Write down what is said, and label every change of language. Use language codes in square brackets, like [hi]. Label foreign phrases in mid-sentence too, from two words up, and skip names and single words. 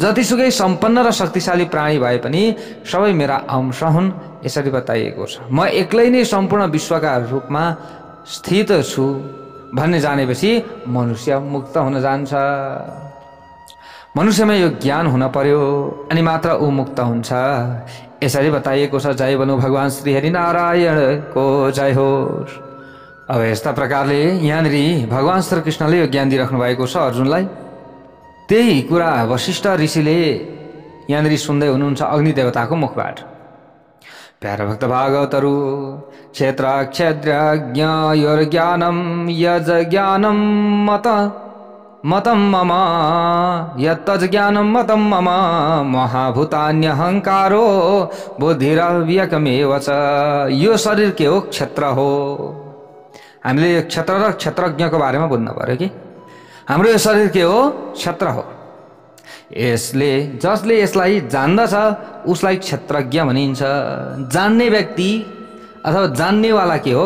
[ne] जतिसुकै सम्पन्न र शक्तिशाली प्राणी भए पनि सबै मेरा अंश हुन् यसरी बताइएको छ। म एक्लै नै सम्पूर्ण विश्वका रूपमा स्थित छु भन्ने जानेपछि मनुष्य मुक्त हुन जान्छ। मनुष्यमा यो ज्ञान हुन पर्यो अनि मात्र ऊ मुक्त हुन्छ यसरी बताइएको छ। जय बनु भगवान श्री हरिनारायणको जय होस्। अब यस्ता प्रकारले यहाँनिर भगवान श्री कृष्णले यो ज्ञान दिइराख्नु भएको छ अर्जुनलाई। त्यही कुरा वशिष्ठ ऋषिले यहाँनिर सुन्दै हुनुहुन्छ अग्नि देवताको मुखबाट। प्यारा भक्त भागवतहरू [sa] क्षेत्र क्षेत्रज्ञ योर्ज्ञानम यज ज्ञानम मतम मम यत्तज ज्ञानम मतम मम महाभूतान्यहंकारो बुद्धिरव्यकमेव च। [ne] यो शरीर के हो? क्षेत्र हो। हामीले यो क्षेत्र र क्षेत्रज्ञको बारेमा बुझ्नु पर्यो कि हाम्रो यो शरीर के हो? क्षेत्र हो। यसले जसले यसलाई जान्दछ उसलाई क्षेत्रज्ञ भनिन्छ। जान्ने व्यक्ति अथवा जान्नेवाला के हो?